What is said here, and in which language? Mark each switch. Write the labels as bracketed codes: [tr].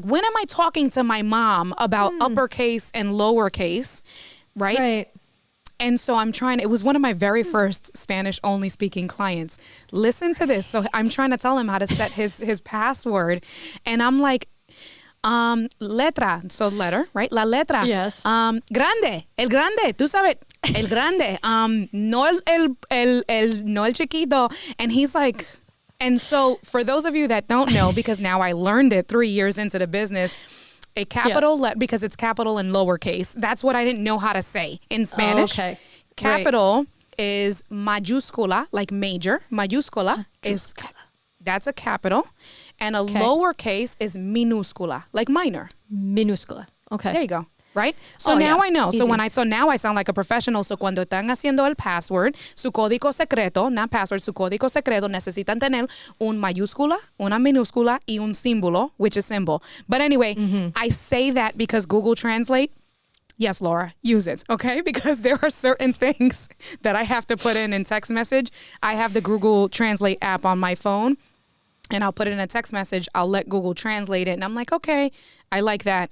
[en] Like, when am I talking to my mom about uppercase and lowercase, right? Right. And so it was one of my very first Spanish only speaking clients. Listen to this. So I'm trying to tell him how to set his password. And I'm like, letra, so letter, right? [es] La letra. [en] Yes. [es] Grande, el grande, tú sabes, el grande, no el chiquito. [en] And he's like, and so for those of you that don't know, because now I learned it 3 years into the business, a capital, because it's capital and lowercase. That's what I didn't know how to say in Spanish. Okay. Capital is mayúscula, like major. Mayúscula is, that's a capital. And a lowercase is minúscula, like minor. Minúscula. Okay. There you go. Right? So now I know. Easy. So now I sound like a professional. [es] So cuando están haciendo el password, su código secreto, [en] not password, [es] su código secreto, necesitan tener un mayúscula, una minúscula, y un símbolo, [en] which is symbol. But anyway, I say that because Google Translate, yes, Laura, use it, okay? Because there are certain things that I have to put in text message. I have the Google Translate app on my phone. and I'll put it in a text message. I'll let Google translate it. And I'm like, okay, I like that.